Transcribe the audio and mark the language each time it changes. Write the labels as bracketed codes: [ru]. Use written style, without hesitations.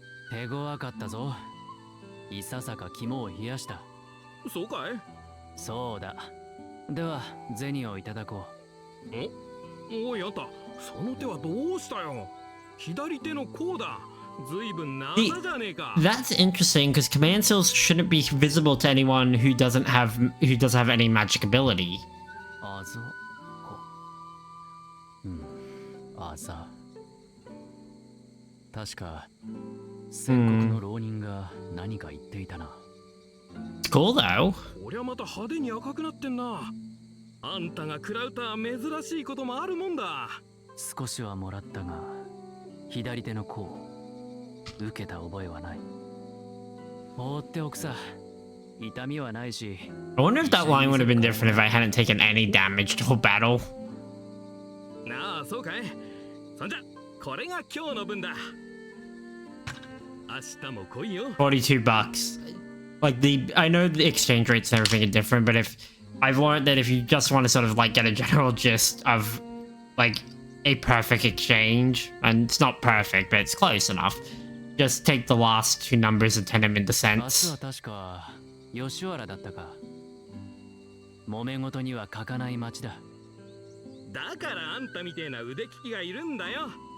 [ja] 手強かったぞ。いささか肝を冷やした。そうかい？そうだ。では銭をいただこう。おいあんた、その手はどうしたよ。左手の甲だ。ずいぶん長じゃねえか。 [en] That's interesting because command skills shouldn't be visible to anyone who doesn't have any magic ability. [ja] あざこ。あざ。確か戦国の浪人が何か言っていたな。 [en] Cool though. [ja] 俺はまた派手に赤くなってんな。あんたが食らうとは珍しいこともあるもんだ。少しはもらったが、左手の甲受けた覚えはない。放っておくさ。痛みはないし。 [en] I wonder if that line would have been different if I hadn't taken any damage to whole battle. [ja] なあ、そうかい。そんじゃ、これが今日の分だ。明日も来いよ。 [en] $42. Like I know the exchange rates and everything are different, but I've learned that if you just want to sort of like get a general gist of like a perfect exchange, and it's not perfect, but it's close enough, just take the last two numbers and turn them into [ja] 明日 [en] cents. [ja] は確か吉原だったか。揉め事には欠かない町だ。だからあんたみてえな腕利きがいるんだよ。